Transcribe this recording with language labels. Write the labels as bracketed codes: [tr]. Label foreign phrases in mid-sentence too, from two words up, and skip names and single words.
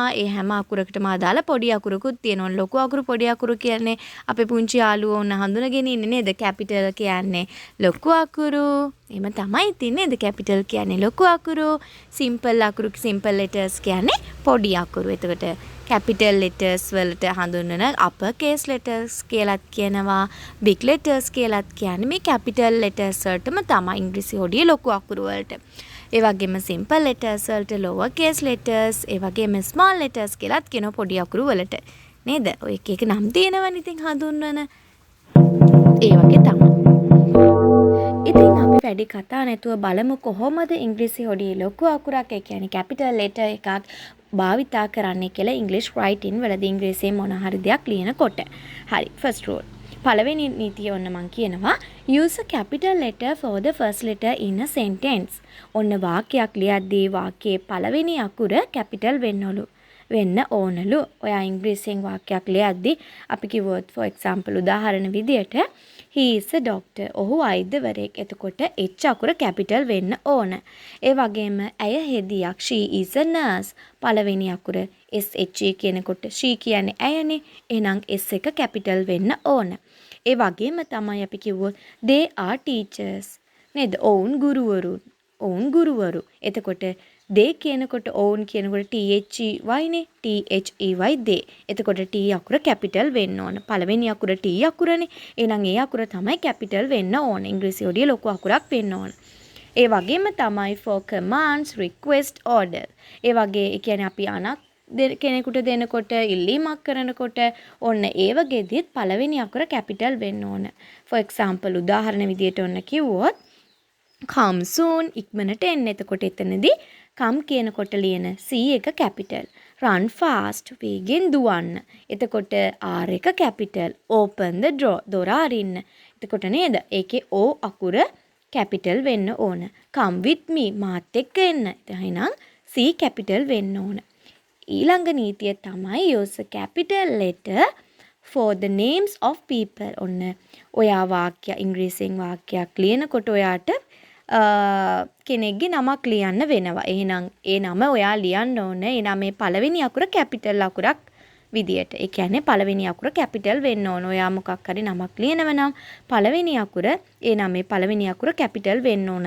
[si] ඒ හැම අකුරකටම අදාළ පොඩි අකුරකුත් තියෙනවා. ලොකු අකුරු පොඩි අකුරු කියන්නේ අපේ පුංචි යාළුවෝ උන හඳුනගෙන ඉන්නේ නේද? කැපිටල් කියන්නේ ලොකු අකුරු. එහෙම තමයි තින්නේ නේද? කැපිටල් කියන්නේ ලොකු අකුරු. සිම්පල් අකුරු [en] simple letters [si] කියන්නේ පොඩි අකුරු. එතකොට [en] capital letters [si] වලට හඳුන්වන [en] upper case letters [si] කියලාත් කියනවා [en] big letters [si] කියලාත් කියන්නේ මේ [en] capital letters [si] වලටම තමයි ඉංග්‍රීසි හොඩියේ ලොකු අකුරු වලට. ඒ වගේම [en] simple letters වලට lower case letters, [si] ඒ වගේම [en] small letters [si] කියලාත් කියනවා පොඩි අකුරු වලට. නේද? ඔය එක නම් තියෙනවනේ ඉතින් හඳුන්වන. ඒ වගේ තමයි. ඉතින් අපි වැඩි කතා නැතුව බලමු කොහොමද ඉංග්‍රීසි හොඩියේ ලොකු අකුරක් ඒ කියන්නේ [en] capital letter [si] එකක් භාවිතා කරන්නේ කියලා [en] English writing [si] වලදී ඉංග්‍රීසියෙන් මොන හරි දෙයක් ලියනකොට. [en] හරි first rule. [si] පළවෙනි නීතිය ඔන්න මම කියනවා [en] use a capital letter for the first letter in a sentence. [si] ඔන්න වාක්‍යයක් ලියද්දී වාක්‍යයේ පළවෙනි අකුර capital වෙන්න ඕනලු. ඔයා ඉංග්‍රීසියෙන් වාක්‍යයක් ලියද්දී අපි කිව්වොත් [en] for example [si] උදාහරණ විදියට [en] he is a doctor. [si] ඔහු වෛද්‍යවරයෙක්. එතකොට H අකුර capital වෙන්න ඕන. ඒ වගේම ඇය හෙදියක්. [en] she is a nurse. [si] පළවෙනි අකුර SH කියනකොට she කියන්නේ ඇයනේ. එහෙනම් S එක capital වෙන්න ඕන. ඒ වගේම තමයි අපි කිව්වොත් [en] they are teachers. [si] නේද? ඔවුන් ගුරුවරු. එතකොට they කියනකොට ඔවුන් කියනකොට THEY නේ. [en] THEY they. [si] එතකොට T අකුර capital වෙන්න ඕන. පළවෙනි අකුර T අකුරනේ. එහෙනම් ඒ අකුර තමයි capital වෙන්න ඕන. ඉංග්‍රීසි හොඩියේ ලොකු අකුරක් වෙන්න ඕන. ඒ වගේම තමයි [en] for commands, request, order. [si] ඒ වගේ ඒ කියන්නේ අපි අනක් කෙනෙකුට දෙනකොට ඉල්ලීමක් කරනකොට ඔන්න ඒ වගේදීත් පළවෙනි අකුර capital වෙන්න ඕන. [en] for example [si] උදාහරණ විදියට ඔන්න කිව්වොත් [en] come soon [si] ඉක්මනට එන්න. එතකොට එතනදී come කියනකොට ලියන C එක capital. [en] run fast [si] වේගෙන් දුවන්න. එතකොට R එක capital. [en] open the door [si] දොර අරින්න. එතකොට නේද? ඒකේ O අකුර capital වෙන්න ඕන. [en] come with me [si] මාත් එක්ක එන්න. එහෙනම් C capital වෙන්න ඕන. ඊළඟ නීතිය තමයි [en] use a capital letter for the names of people. [si] ඔන්න ඔයා වාක්‍ය ඉංග්‍රීසියෙන් වාක්‍යයක් ලියනකොට ඔයාට කෙනෙක්ගේ නමක් ලියන්න වෙනවා. එහෙනම් ඒ නම ඔයා ලියන්න ඕනේ. ඒ නමේ පළවෙනි අකුර කැපිටල් අකුරක් විදියට. ඒ කියන්නේ පළවෙනි අකුර කැපිටල් වෙන්න ඕන. ඔයා මොකක් හරි නමක් ලියනවා නම් පළවෙනි අකුර ඒ නමේ පළවෙනි අකුර කැපිටල් වෙන්න ඕන.